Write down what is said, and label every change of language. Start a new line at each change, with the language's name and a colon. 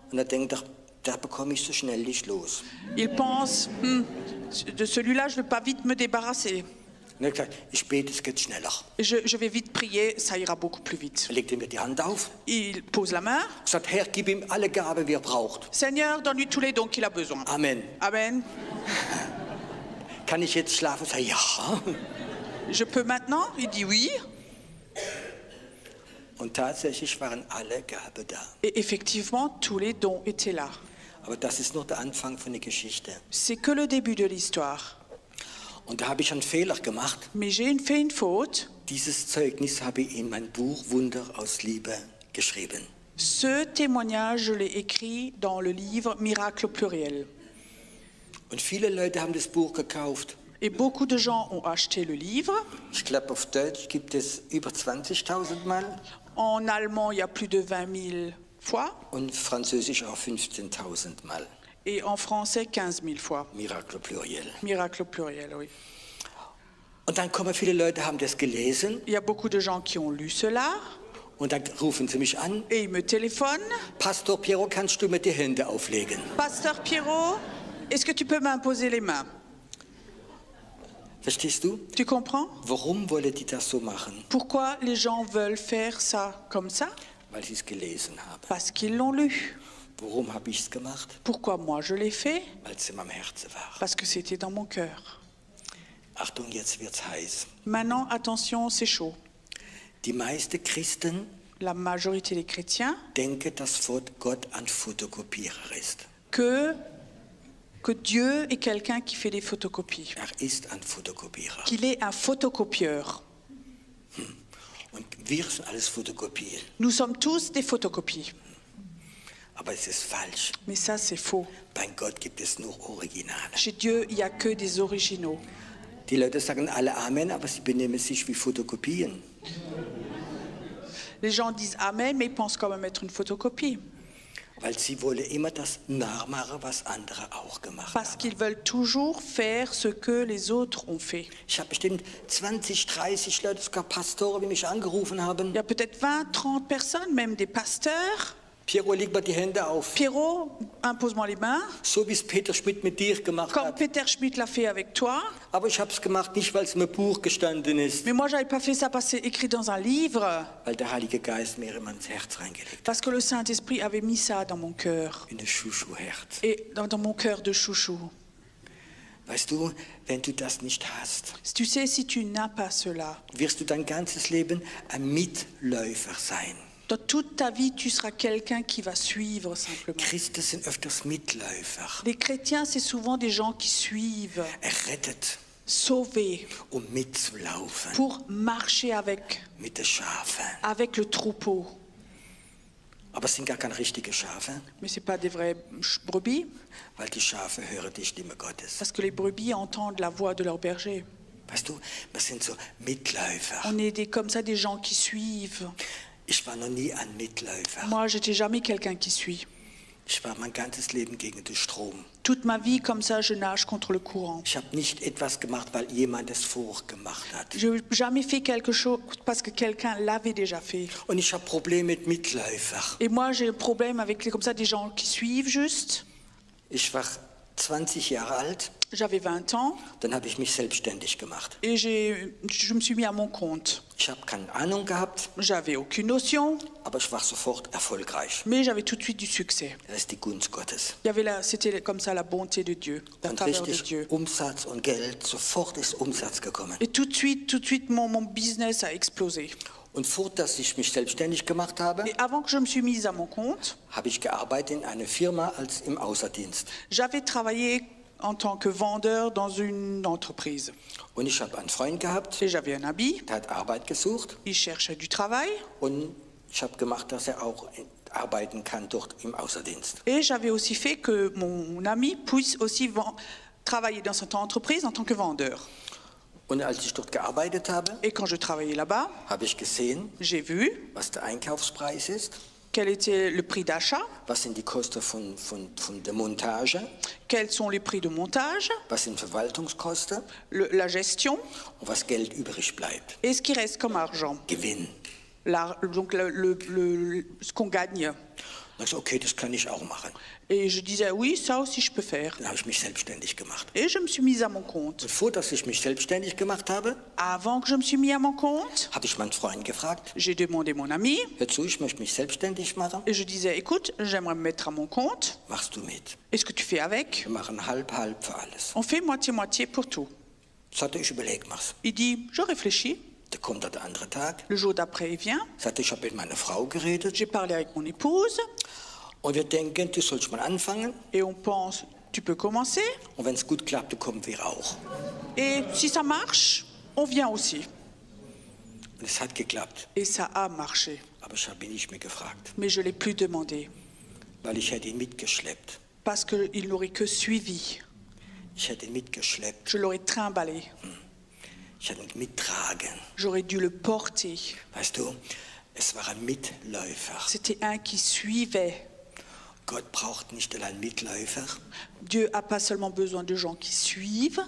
German: und er denkt, da bekomme ich so schnell nicht los.
French: Il pense, de celui-là, je ne vais pas vite me débarrasser.
German: Und er hat gesagt, ich bete, es geht schneller.
French: Je vais vite prier, ça ira beaucoup plus vite.
German: Er legte mir die Hand auf,
French: Il pose la main.
German: sagt, Herr, gib ihm alle Gaben, die er braucht.
French: Seigneur, donne-lui tous les dons qu'il a besoin.
German: Amen.
French: Amen.
German: Kann ich jetzt schlafen? Sag, ja.
French: Je peux maintenant? Il dit oui.
German: Und tatsächlich waren alle Gaben da.
French: Et effectivement, tous les dons étaient là.
German: Aber das ist nur der Anfang von der Geschichte.
French: C'est que le début de l'histoire.
German: Und da habe ich einen Fehler gemacht.
French: Mais j'ai fait une faute.
German: Dieses Zeugnis habe ich in mein Buch Wunder aus Liebe geschrieben.
French: Ce témoignage, je l'ai écrit dans le livre Miracle au pluriel.
German: Und viele Leute haben das Buch gekauft.
French: Et beaucoup de gens ont acheté le livre.
German: Ich glaube, auf Deutsch gibt es über 20.000 Mal
French: En allemand, il y a plus de 20 000 fois.
German: und Französisch auch 15.000 Mal.
French: Et en français, 15 000 fois. Miracle pluriel. Miracle au pluriel, oui.
German: Und dann kommen viele Leute, haben das gelesen
French: Il y a beaucoup de gens qui ont lu cela.
German: und dann rufen sie mich an.
French: Et ils me téléphonent.
German: Pastor Piero, kannst du mir die Hände auflegen?
French: Pasteur Pierrot, est-ce que tu peux m'imposer les mains?
German: Verstehst du?
French: Tu comprends?
German: Warum wollen die das so machen?
French: Pourquoi les gens veulent faire ça comme ça?
German: Weil sie es gelesen haben.
French: Parce qu'ils l'ont lu.
German: Warum habe ich es gemacht?
French: Pourquoi moi je l'ai fait?
German: Weil es in meinem Herzen war.
French: Parce que c'était dans mon cœur.
German: Achtung, jetzt wird's heiß.
French: Maintenant, attention, c'est chaud.
German: Die meisten Christen
French: La majorité des chrétiens
German: denken, dass Gott ein Fotokopierer ist.
French: que Dieu est quelqu'un qui fait des photocopies,
German: Ist ein Fotokopierer.
French: qu'il est un photocopieur.
German: Und wir sind alles Fotokopien.
French: Nous sommes tous des photocopies.
German: Aber es ist falsch.
French: Mais ça, c'est faux.
German: Bei Gott gibt es nur Originale.
French: Chez Dieu, il n'y a que des originaux.
German: Die Leute sagen alle Amen, aber sie benehmen sich wie Fotokopien.
French: Les gens disent Amen, mais ils pensent quand même être une photocopie.
German: Weil sie wollen immer das nachmachen, was andere auch gemacht
French: Parce
German: haben.
French: qu'ils veulent toujours faire ce que les autres ont fait.
German: Ich habe bestimmt 20, 30 Leute, sogar Pastoren, die mich angerufen haben.
French: Il y a peut-être 20, 30 personnes, même des pasteurs.
German: Piero, leg mal die Hände auf.
French: Pierrot, impose-moi les mains.
German: So wie es Peter Schmidt mit dir gemacht
French: Comme
German: hat.
French: Peter Schmidt l'a fait avec toi.
German: Aber ich habe es gemacht, nicht weil es im Buch gestanden ist,
French: Mais moi, j'avais pas fait ça parce que c'est écrit dans un livre.
German: weil der Heilige Geist mir immer ins Herz reingelegt hat.
French: Parce que le Saint-Esprit avait mis ça dans mon cœur.
German: In das Schuschu-Herz.
French: Et dans mon cœur de chouchou.
German: Weißt du, wenn du das nicht hast,
French: Tu sais, si tu n'as pas cela,
German: wirst du dein ganzes Leben ein Mitläufer sein.
French: dans toute ta vie, tu seras quelqu'un qui va suivre simplement.
German: Christen sind öfters Mitläufer.
French: Les chrétiens, c'est souvent des gens qui suivent,
German: Errettet,
French: sauvés,
German: mitzulaufen
French: pour marcher avec
German: mit den Schafen.
French: le troupeau.
German: Aber es sind gar keine richtigen Schafe,
French: Mais ce n'est pas des vraies brebis,
German: weil die Schafe hören die Stimme Gottes.
French: parce que les brebis entendent la voix de leur berger.
German: Weißt du, wir sind so Mitläufer.
French: On est comme ça des gens qui suivent.
German: Ich war noch nie ein Mitläufer.
French: Moi, j'étais jamais quelqu'un qui suit.
German: Ich war mein ganzes Leben gegen den Strom.
French: Toute ma vie, comme ça, je nage contre le courant.
German: Ich habe nicht etwas gemacht, weil jemand es vorgemacht hat.
French: Je n'ai jamais fait quelque chose parce que quelqu'un l'avait déjà fait.
German: Und ich habe Probleme mit Mitläufern.
French: Et moi, j'ai un problème avec comme ça, des gens qui suivent juste.
German: Ich war 20 Jahre alt,
French: J'avais 20 ans
German: dann habe ich mich selbstständig gemacht.
French: et je me suis mis à mon compte.
German: Ich habe keine Ahnung gehabt,
French: J'avais aucune notion,
German: aber ich war sofort erfolgreich.
French: mais j'avais tout de suite du succès.
German: Das ist die Gunst Gottes.
French: C'était comme ça la bonté de Dieu, la
German: Und
French: faveur de
German: richtig
French: Dieu.
German: Umsatz und Geld, sofort ist Umsatz gekommen.
French: Et tout de suite, mon business a explosé.
German: Und vor, dass ich mich selbstständig gemacht habe,
French: Et avant que je me suis mise à mon compte,
German: habe ich gearbeitet in einer Firma als im Außerdienst.
French: j'avais travaillé en tant que vendeur dans une entreprise.
German: Und ich habe einen Freund gehabt,
French: Et j'avais un ami,
German: der hat Arbeit gesucht
French: il cherchait du travail.
German: und ich habe gemacht, dass er auch arbeiten kann dort im Außerdienst.
French: Et j'avais aussi fait que mon ami puisse aussi travailler dans cette entreprise en tant que vendeur.
German: Und als ich dort gearbeitet habe,
French: Et quand je travaillais là-bas,
German: habe ich gesehen,
French: j'ai vu
German: was der Einkaufspreis ist,
French: quel était le prix d'achat,
German: was sind die Kosten von der Montage,
French: quels sont les prix de montage,
German: was sind Verwaltungskosten
French: la gestion
German: und was Geld übrig bleibt.
French: et ce qui reste comme argent.
German: Gewinn.
French: Donc ce qu'on gagne.
German: Und ich so, okay, das kann ich auch machen.
French: Et je disais, oui, ça aussi je peux faire.
German: Dann habe ich mich selbstständig gemacht.
French: Et je me suis mise à mon compte.
German: Bevor dass ich mich selbstständig gemacht habe,
French: Avant que je me suis mis à mon compte,
German: habe ich meinen Freund gefragt,
French: j'ai demandé mon ami
German: hör zu, ich möchte mich selbstständig machen,
French: et je disais, écoute, j'aimerais me mettre à mon compte.
German: machst du mit.
French: Est-ce que tu fais avec?
German: Wir machen halb für alles.
French: On fait moitié-moitié pour tout.
German: Sagte ich, überleg mal's.
French: Il dit, je réfléchis.
German: Da kommt der andere Tag,
French: Le jour d'après, il vient.
German: sagte ich, habe mit meiner Frau geredet
French: J'ai parlé avec mon épouse
German: und wir denken, du sollst mal anfangen
French: et on pense, tu peux commencer.
German: und wenn es gut klappt, dann kommen wir auch.
French: Et si ça marche, on vient aussi.
German: Und es hat geklappt,
French: Et ça a marché.
German: aber ich habe ihn nicht mehr gefragt,
French: Mais je ne l'ai plus demandé
German: weil ich hätte ihn mitgeschleppt.
French: parce qu'il n'aurait que suivi.
German: Ich hätte ihn mitgeschleppt,
French: Je l'aurais trimballé.
German: ich hätte ihn mittragen.
French: J'aurais dû le porter.
German: Weißt du, es war ein Mitläufer.
French: C'était un qui suivait.
German: Gott braucht nicht allein Mitläufer.
French: Dieu n'a pas seulement besoin de gens qui suivent.